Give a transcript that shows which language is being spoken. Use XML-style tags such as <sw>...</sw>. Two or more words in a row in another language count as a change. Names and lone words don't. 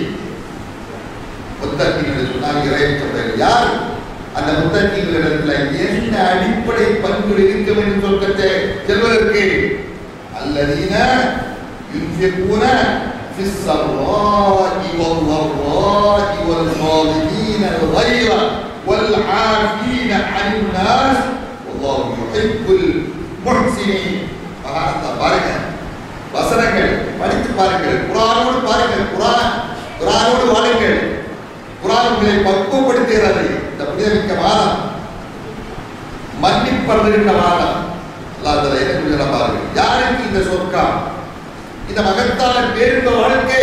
<ta>முத்தகீன் என்று சொன்னால் இறையச்சமுடையவர்கள். யார் அந்த முத்தகீன்களிடத்துல என்ன அடிப்படை பண்புகள் இருக்க வேண்டும் சொர்க்கத்தை செல்வதற்கு?</ta> <ar>الذين ينفقون في السراء وال ضراء والكاظمين الغيظ والعافين عن الناس والله يحب المحسنين.</ar> <ta>பாருங்க, வசனங்கள் படித்து பாருங்கள், குர்ஆனோடு பாருங்கள், குர்ஆனோடு வாழுங்கள். குர்ஆன் உங்களை பக்குவப்படுத்துகிறது. இந்த புனிதமிக்க மாதம், மன்னிப்பருகின்ற மாதம். அல்லாஹ் தஆலா என்ன சொல்கிறார் பாருங்கள். யாருக்கு இந்த சொர்க்கம், இந்த மகத்தான பேரின்ப வாழ்க்கை?</ta>